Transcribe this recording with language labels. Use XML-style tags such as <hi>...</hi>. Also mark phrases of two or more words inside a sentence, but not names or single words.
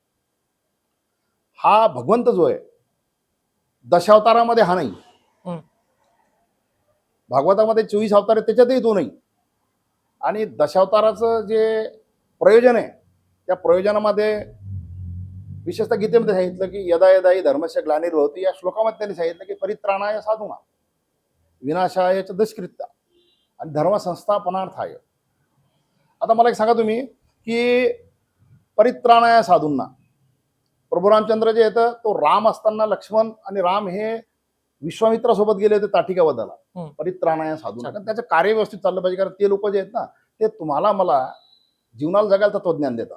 <mr>हा भगवंत जो आहे दशावतारामध्ये हा नाही, भागवतामध्ये 24 अवतार आहेत त्याच्यातही तो नाही. आणि दशावताराचं जे प्रयोजन आहे त्या प्रयोजनामध्ये विशेषतः गीतेमध्ये सांगितलं की</mr> <sa>यदा यदा हि धर्मस्य ग्लानिर्भवति,</sa> <mr>या श्लोकामध्ये त्यांनी सांगितलं की</mr> <sa>परित्राणाय साधूना विनाशाय च दुष्कृत्या</sa> <mr>आणि धर्मसंस्थापनार्थाय. आता मला एक सांगा तुम्ही की</mr> <sa>परित्राणाय साधूंना,</sa> <mr>प्रभू रामचंद्र जे येतं तो राम असताना लक्ष्मण आणि राम हे विश्वामित्रासोबत गेले होते ताटिका वधाला.</mr> <sa>परित्राणाय साधूंना,</sa> <mr>कारण त्याचं कार्य व्यवस्थित चाललं पाहिजे, कारण ते लोक जे आहेत ना ते तुम्हाला मला जीवनाला जगायला तत्वज्ञान देतात.</mr>